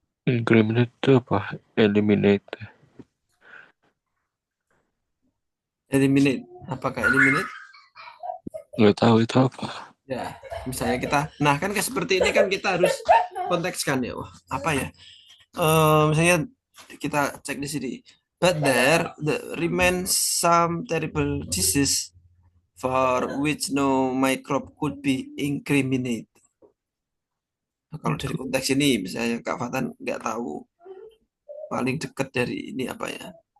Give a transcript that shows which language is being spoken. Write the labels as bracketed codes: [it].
[id] Incriminate itu apa? Eliminate. Eliminate. Apakah eliminate? Nggak tahu itu apa. Ya, misalnya kita, nah kan kayak seperti ini kan kita harus kontekskan ya. Wah, apa ya? Misalnya kita cek di sini. [en] But there remains some terrible disease for which no microbe could be incriminated. [id] Nah, kalau dari konteks ini, misalnya Kak Fatan nggak tahu paling dekat dari ini apa ya?